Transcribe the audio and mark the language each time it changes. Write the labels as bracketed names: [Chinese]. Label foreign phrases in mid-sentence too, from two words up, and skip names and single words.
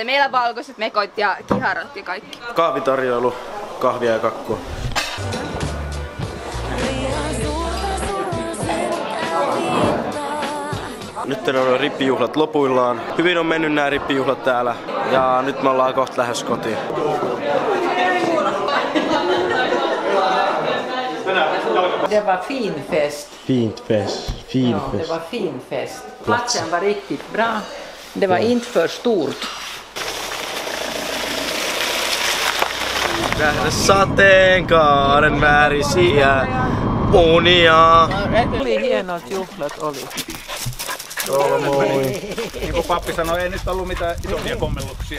[Finnish] Meillä on valkoiset mekot ja kiharot ja kaikki. Kahvitarjoilu, kahvia ja kakkua. Liian suurta surua selkää viittaa. Nyt on rippijuhlat lopuillaan. Hyvin on mennyt nämä rippijuhlat täällä ja nyt me ollaan kohta lähes kotiin. [Swedish] Det var fin fest. Fint fest. Ja, det var fin fest. Platsen var riktigt bra. Det var inte för stort. [Finnish] Nähdä sateenkaaren värisiä unia. Oli hienot juhlat oli. Joo, moi. Niin kuin pappi sanoi, ei nyt ollut mitään isompia kommelluksia.